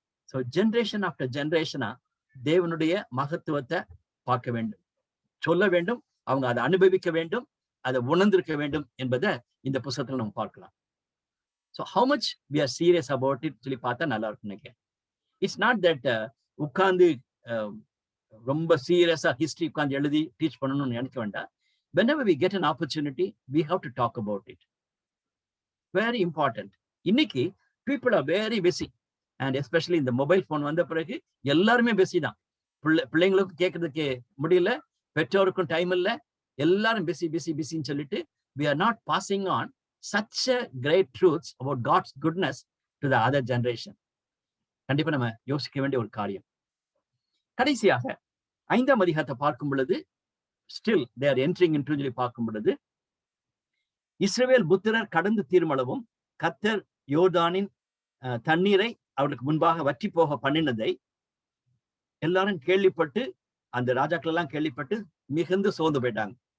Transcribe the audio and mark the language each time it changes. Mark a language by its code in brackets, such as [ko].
[ta] So generation after ஜென்ரேஷனா தேவனுடைய மகத்துவத்தை பார்க்க வேண்டும், சொல்ல வேண்டும், அவங்க அதை அனுபவிக்க வேண்டும், அதை உணர்ந்திருக்க வேண்டும் என்பதை இந்த புத்தகத்துல நம்ம பார்க்கலாம். [en] so how much we are serious about it [ta] சொல்லி பார்த்தா நல்லா இருக்கும் நினைக்கிறேன். [en] it's not that [ta] உட்கார்ந்து ரொம்ப சீரியஸா ஹிஸ்டரி உட்கார்ந்து எழுதி டீச் பண்ணணும்னு நினைக்க வேண்டாம். [en] whenever we get an opportunity we have to talk about it. Very important. [ta] இன்னைக்கு [en] people are very busy and especially [ta] இந்த மொபைல் போன் வந்த பிறகு எல்லாருமே பிஸி தான். பிள்ளைங்களுக்கு கேட்கறதுக்கு முடியல, பெற்றோருக்கும் டைம் இல்லை, எல்லாரும் பிஸி பிஸி பிஸின்னு சொல்லிட்டு [en] we are not passing on such a great truths about God's goodness to the other generation. [ta] கண்டிப்பா நம்ம யோசிக்க வேண்டிய ஒரு காரியம். கடைசியாக 5ஆம் அதிகாரத்தை பார்க்கும் பொழுது still [en] they are entering into [ta] சொல்லி பார்க்கும் பொழுது இஸ்ரவேல் புத்திரர் கடந்து தீர்மளவும் கர்த்தர் யோர்தானின் தண்ணீரை அவர்களுக்கு முன்பாக வற்றி போக பண்ணினதை எல்லாரும் கேள்விப்பட்டு, அந்த ராஜாக்கள் எல்லாம் கேள்விப்பட்டு மிகுந்து சோர்ந்து போயிட்டாங்க.